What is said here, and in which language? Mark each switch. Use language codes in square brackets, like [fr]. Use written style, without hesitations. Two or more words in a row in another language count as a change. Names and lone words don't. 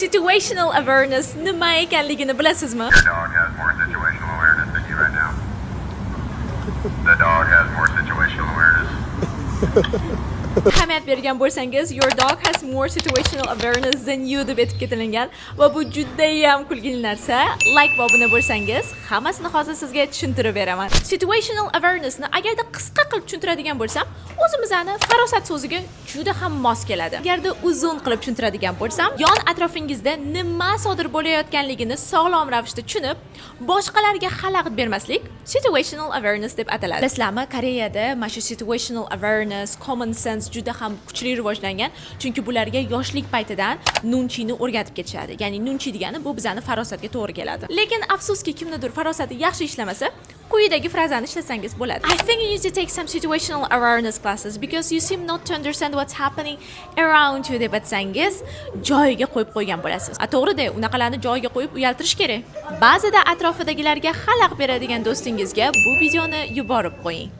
[en] Situational awareness [uz] nima ekanligini bilasizmi? [en] Your dog has more situational awareness than you right now. The dog has more situational awareness. [uz] Ahamiyat bergan bo'lsangiz, [en] your dog has more situational awareness than you [uz] deb aytib ketilgan va bu juda ham kulgili narsa. Like va obuna bo'lsangiz, hammasini hozir sizga tushuntirib beraman. [en] Situational awarenessni [uz] agarda qisqa qilib tushuntiradigan bo'lsam, o'zimizni farosat so'ziga juda ham mos keladi. Agarda uzun qilib tushuntiradigan bo'lsam, yon atrofingizda nima sodir bo'layotganligini sog'lom ravishda tushunib, boshqalarga xalaqit bermaslik [en] situational awareness [uz] deb ataladi. Bilasizlarmi, Koreyada mana shu [en] situational awareness, common sense [uz] juda ham kuchli rivojlangan, chunki bularga yoshlik paytidan nunchini o'rgatib ketishadi. Ya'ni nunchi degani bu bizani farosatga to'g'ri keladi. Lekin afsuski kimnidir farosati yaxshi ishlamasa, quyidagi frazani ishlasangiz bo'ladi. [en] I think you need to take some situational awareness classes because you seem not to understand what's happening around you [uz] deb aytsangiz, joyiga qo'yib qo'ygan bo'lasiz. To'g'ri-da, unaqalarni joyiga qo'yib uyaltirish kerak. Ba'zida atrofidagilarga xalaq beradigan do'stingizga bu videoni yuborib qo'ying.